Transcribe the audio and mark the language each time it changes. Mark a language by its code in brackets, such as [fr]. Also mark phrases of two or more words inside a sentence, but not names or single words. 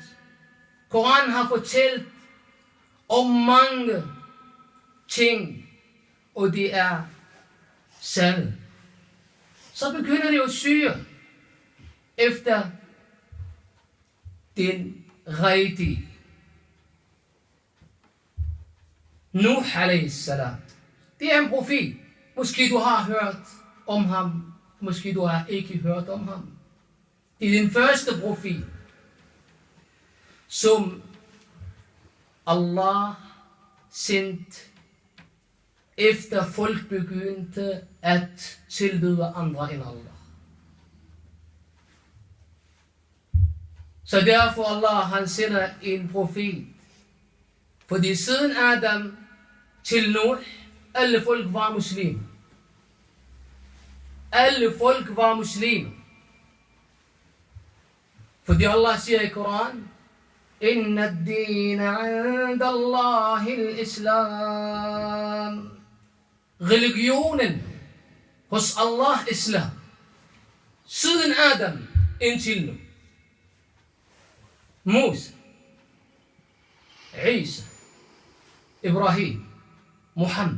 [da] Koran har fortalt om mange ting, og det er sande. Så begynder det at syre efter den rigtige. [ar] نوح عليه السلام. [da] Det er en profet. Måske du har hørt om ham. Måske du har ikke hørt om ham. Det er den første profet, som Allah sendte efter folk begyndte at tilbyde andre end Allah. Så derfor Allah han sender en profet. Fordi siden Adam til Nuh, alle folk var muslimer. Alle folk var muslimer. Fordi Allah siger i Koran, [ar] إن الدين عند الله الإسلام. [da] Religionen hos Allah Islam. Siden Adam indtil nu. Musa, Isa, Ibrahim, Muhammad.